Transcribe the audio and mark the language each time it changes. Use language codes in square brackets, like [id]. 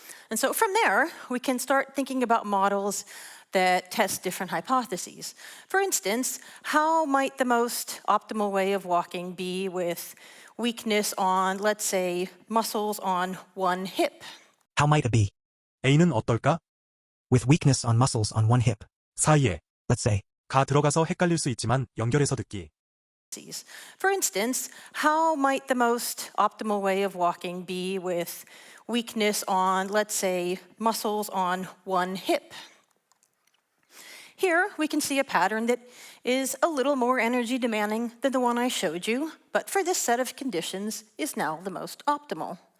[en] And so from there, we can start thinking about models that test different hypotheses. For instance, how might the most optimal way of walking be with weakness on, let's say, muscles on one hip? How might it be? [ko] A는 어떨까? [en] With weakness on muscles on one hip. [ko] 사이에, [en] let's say, [ko] 가 들어가서 헷갈릴 수 있지만 연결해서 듣기. [en] For instance, how might the most optimal way of walking be with weakness on, let's say, muscles on one hip? Here, we can see a pattern that is a little more energy demanding than the one I showed you, but for this set of conditions is now the most optimal.